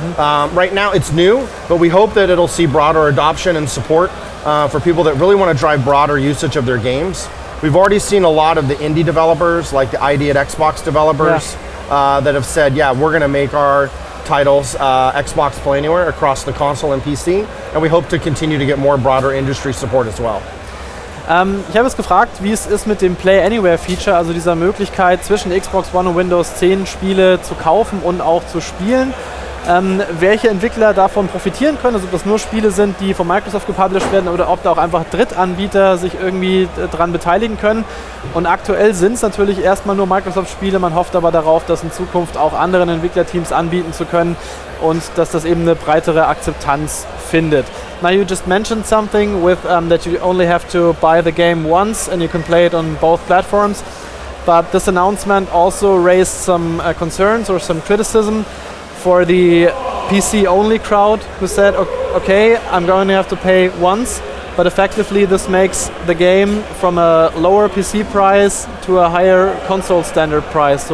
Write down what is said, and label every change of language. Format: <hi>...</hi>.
<en>Right now it's new, but we hope that it'll see broader adoption and support for people that really want to drive broader usage of their games. We've already seen a lot of the indie developers, like the ID at Xbox developers, that have said, yeah, we're going to make our titles Xbox Play Anywhere across the console and PC, and we hope to continue to get more broader industry support as well.</en> <de>Ich habe es gefragt, wie es ist mit dem Play Anywhere Feature, also dieser Möglichkeit zwischen Xbox One und Windows 10 Spiele zu kaufen und auch zu spielen. Welche Entwickler davon profitieren können, also ob das nur Spiele sind, die von Microsoft gepublished werden oder ob da auch einfach Drittanbieter sich irgendwie dran beteiligen können. Und aktuell sind es natürlich erstmal nur Microsoft-Spiele, man hofft aber darauf, das in Zukunft auch anderen Entwicklerteams anbieten zu können und dass das eben eine breitere Akzeptanz findet.</de> <en>Now you just mentioned something with that you only have to buy the game once and you can play it on both platforms, but this announcement also raised some concerns or some criticism for the PC-only crowd who said, okay, I'm going to have to pay once, but effectively this makes the game from a lower PC price to a higher console standard price.</en>